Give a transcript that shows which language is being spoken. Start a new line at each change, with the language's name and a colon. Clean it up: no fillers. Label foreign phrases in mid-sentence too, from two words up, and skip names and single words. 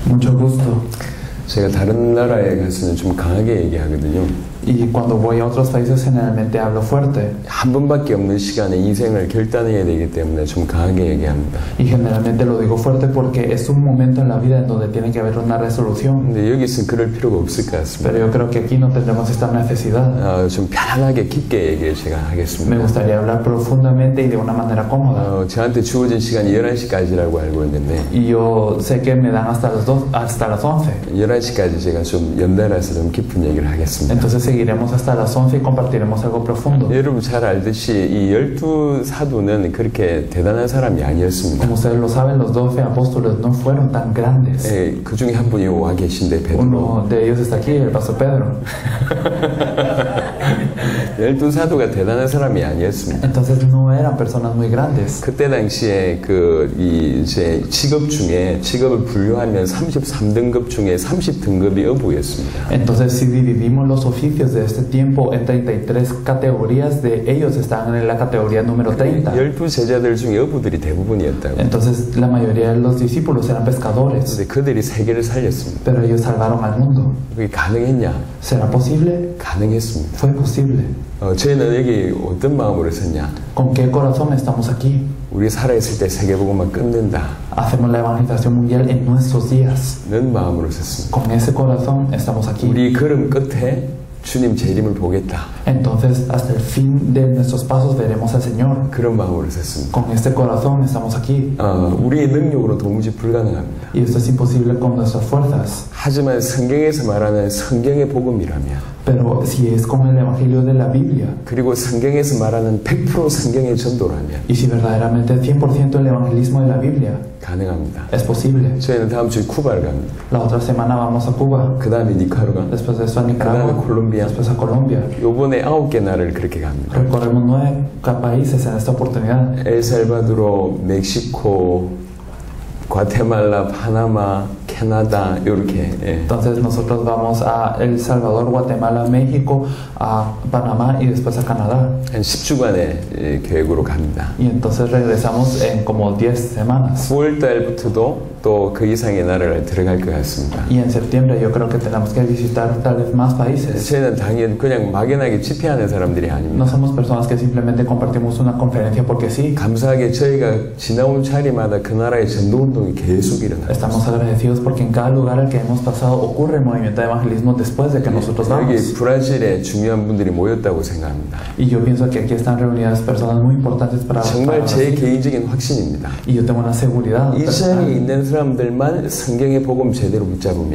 Spanish: Mucho gusto.
Korean: 제가 다른 나라에 가서는 좀 강하게 얘기하거든요.
Spanish: Y cuando voy a otros países generalmente hablo fuerte.
Korean: 한 번밖에 없는 시간에 인생을 결단해야 되기 때문에 좀 강하게 얘기합니다.
Spanish: Y generalmente lo digo fuerte porque es un momento en la vida en donde tiene que haber una resolución.
Korean: 근데 여기서는 그럴 필요가 없을 것 같습니다.
Spanish: Pero yo creo que aquí no tendremos esta necesidad.
Korean: 좀 편안하게 깊게 얘기를 제가 하겠습니다.
Spanish: Me gustaría hablar profundamente y de una manera cómoda.
Korean: 저한테 주어진 시간이 11시까지라고 알고 있는데
Spanish: Y yo sé que me dan hasta las 11.
Korean: 11시까지 제가 좀 연달아서 좀 깊은 얘기를 하겠습니다.
Spanish: Entonces seguiremos hasta las 11 y compartiremos algo profundo.
Korean: 여러분 잘 알듯이 이 12사도는 그렇게 대단한 사람이 아니었습니다.
Spanish: Como ustedes lo saben, los 12 apóstoles no fueron tan grandes.
Korean: 그 중에 한 분이 와 계신데 베드로.
Spanish: Uno de ellos está aquí, el pastor Pedro.
Korean: 12사도가 대단한 사람이 아니었습니다.
Spanish: Entonces no eran personas muy grandes.
Korean: 그때 당시에 이제 직업 중에 직업을 분류하면 33등급 중에 30등급이 어부였습니다.
Spanish: Entonces si dividimos los oficios de este tiempo en 33 categorías, de ellos estaban en la categoría número 30.
Korean: 12제자들 중에 어부들이 대부분이었다고.
Spanish: Entonces la mayoría de los discípulos eran pescadores.
Korean: 근데 그들이 세계를 살렸습니다.
Spanish: Pero ellos salvaron al mundo.
Korean: 그게 가능했냐?
Spanish: ¿Será posible?
Korean: 가능했습니다.
Spanish: Fue posible.
Korean: 저희는 여기 어떤 마음으로 섰냐?
Spanish: ¿Con qué corazón estamos aquí?
Korean: 우리 살아있을 때 세계복음만 끝낸다.
Spanish: Hacemos la evangelización mundial en nuestros días.
Korean: 는 마음으로 섰습니다.
Spanish: Con ese corazón estamos aquí.
Korean: 우리 걸음 끝에 주님 재림을 보겠다.
Spanish: Entonces hasta el fin de nuestros pasos veremos al Señor.
Korean: 그런 마음으로 섰습니다.
Spanish: Con este corazón estamos aquí.
Korean: 우리의 능력으로 도무지 불가능합니다.
Spanish: Y esto es imposible con nuestras fuerzas.
Korean: 하지만 성경에서 말하는 성경의 복음이라면
Spanish: Pero si es con el evangelio de la Biblia,
Korean: 그리고 성경에서 말하는 100% 성경의 전도라면
Spanish: y si verdaderamente 100% el evangelismo de la Biblia,
Korean: 가능합니다.
Spanish: es posible.
Korean: 저희는 다음 주에 쿠바를 갑니다.
Spanish: La otra semana vamos a Cuba.
Korean: 그 다음에 니카루가,
Spanish: Después de eso a
Korean: 그 다음에
Spanish: Nicaragua.
Korean: 콜롬비아.
Spanish: Después a Colombia.
Korean: 요번에 9개 나라를 그렇게 갑니다.
Spanish: Recorremos 9 países en esta oportunidad.
Korean: 엘살바도르, 멕시코, 과테말라, 파나마, 캐나다 이렇게.
Spanish: Entonces nosotros vamos a El Salvador, Guatemala, México, a Panamá y después a Canadá.
Korean: 한 10주간의 계획으로 갑니다.
Spanish: Y entonces regresamos en como 10 semanas.
Korean: 9월 달부터도 또 그 이상의 나라를 들어갈 것 같습니다.
Spanish: Y en septiembre yo creo que tenemos que visitar tal vez más países.
Korean: 저희는 당연히 그냥 막연하게 집회하는 사람들이
Spanish: No
Korean: 아닙니다.
Spanish: somos personas que simplemente compartimos una conferencia porque sí.
Korean: 감사하게 저희가 지나온 자리마다 그 나라의 전도운동이 계속 일어나요.
Spanish: Estamos agradecidos porque en cada lugar al que hemos pasado ocurre el movimiento de evangelismo después de que nosotros
Korean: 여기
Spanish: vamos.
Korean: 브라질에 중요한 분들이 모였다고 생각합니다.
Spanish: Y yo pienso que aquí están reunidas personas muy importantes para
Korean: 정말 제
Spanish: Brasil.
Korean: 개인적인 확신입니다.
Spanish: Y yo tengo una seguridad.
Korean: 이 자리에 있는 사람들만 성경의 복음 제대로 붙잡으면